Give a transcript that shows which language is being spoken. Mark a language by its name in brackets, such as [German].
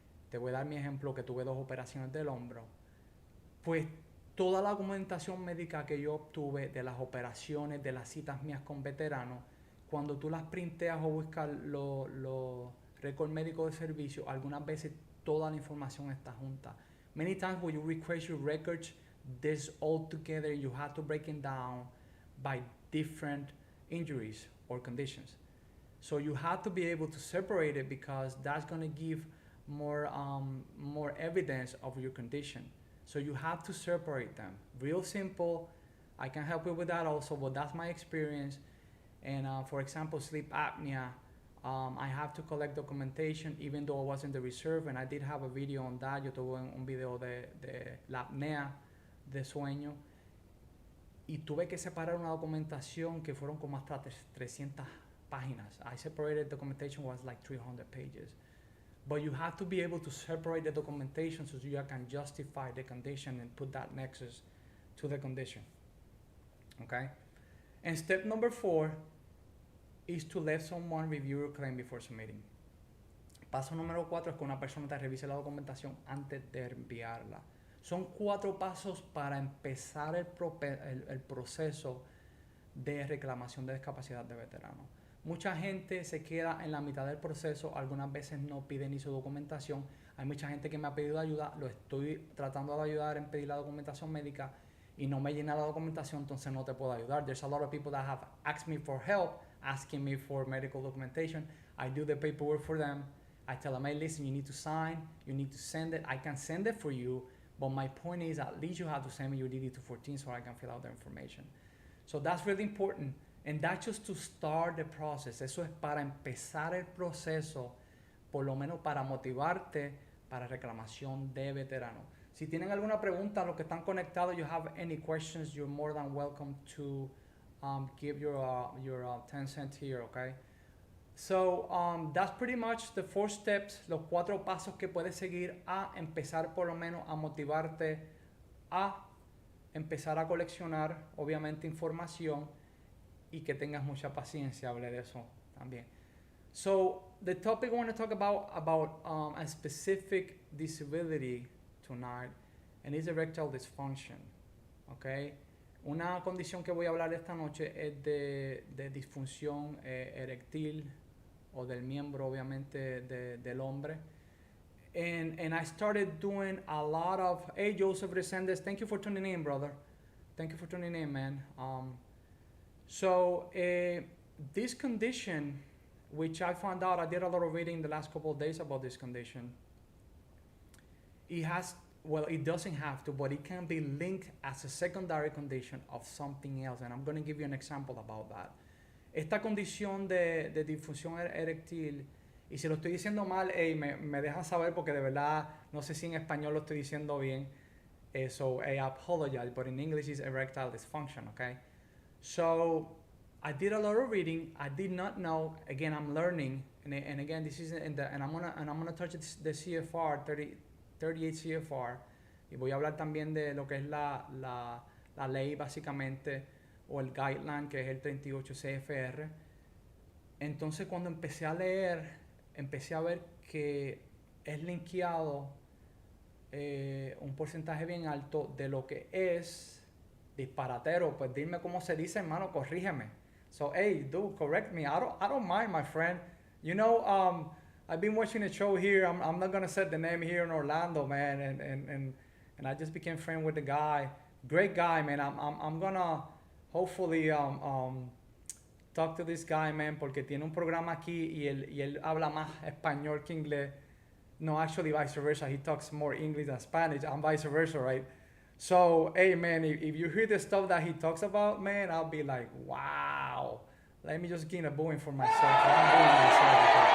[Spanish] Te voy a dar mi ejemplo que tuve 2 operaciones del hombro. Pues toda la documentación médica que yo obtuve de las operaciones, de las citas mías con veteranos, cuando tú las printeas o buscas los récords médicos de servicio, algunas veces toda la información está junta. [English] Many times when you request your records, this all together, you have to break it down by different injuries or conditions. So you have to be able to separate it because that's going to give more evidence of your condition. So you have to separate them. Real simple. I can help you with that also, but that's my experience. And for example, sleep apnea, I have to collect documentation even though I was in the reserve, and I did have a video on that. [Spanish] Yo tuve un video de la apnea de sueño. Y tuve que separar una documentación que fueron como hasta 300 páginas. [English] I separated documentation was like 300 pages. But you have to be able to separate the documentation so you can justify the condition and put that nexus to the condition. Okay? And step number 4 is to let someone review your claim before submitting. [Spanish] Paso número 4 es que una persona te revise la documentación antes de enviarla. Son 4 pasos para empezar el proceso de reclamación de discapacidad de veterano. Mucha gente se queda en la mitad del proceso, algunas veces no pide ni su documentación. Hay mucha gente que me ha pedido ayuda, lo estoy tratando de ayudar en pedir la documentación médica y no me llena la documentación, entonces no te puedo ayudar. [English] There's a lot of people that have asked me for help, asking me for medical documentation. I do the paperwork for them. I tell them, hey, listen, you need to sign, you need to send it. I can send it for you, but my point is at least you have to send me your DD-214 so I can fill out the information. So that's really important. And that's just to start the process. [Spanish] Eso es para empezar el proceso, por lo menos para motivarte para reclamación de veterano. [English] Si tienen alguna pregunta, los que están conectados, you have any questions, you're more than welcome to give your 10 cents here, okay? [Spanish] So that's pretty much the 4 steps, los 4 pasos que puedes seguir a empezar por lo menos a motivarte a empezar a coleccionar, obviamente, información y que tengas mucha paciencia. Hablé de eso también. [English] So the topic I want to talk about a specific disability tonight, and it's erectile dysfunction. [Spanish] Okay, una condición que voy a hablar esta noche es de disfunción eréctil o del miembro, obviamente, del hombre. [English] And I started doing a lot of. Hey, Joseph Resendez, thank you for tuning in, brother. Thank you for tuning in, man. So this condition, which I found out, I did a lot of reading the last couple of days about this condition. It has, well, it doesn't have to, but it can be linked as a secondary condition of something else. And I'm going to give you an example about that. [Spanish] Esta condición de disfunción eréctil, y si lo estoy diciendo mal, hey, me dejan saber porque de verdad no sé si en español lo estoy diciendo bien. [English] So I apologize, but in English it's erectile dysfunction, okay? So I did a lot of reading. I did not know. Again, I'm learning, and again, this is and I'm gonna touch the CFR 38 CFR, y voy a hablar también de lo que es la ley básicamente, o el guideline que es el 38 CFR. [Spanish] Entonces, cuando empecé a leer, empecé a ver que es linkeado un porcentaje bien alto de lo que es disparatero. Pues dime cómo se dice, hermano, corrígeme. [English] So, hey, dude, correct me. I don't mind, my friend. You know, I've been watching a show here. I'm not gonna set the name here in Orlando, man. And I just became friend with the guy. Great guy, man. I'm gonna hopefully talk to this guy, man, porque tiene un programa aquí y él habla más español que inglés. No, actually, vice versa. He talks more English than Spanish. I'm vice versa, right? So, hey, man, if you hear the stuff that he talks about, man, I'll be like, wow. Let me just get a booing for myself. I'm booing myself.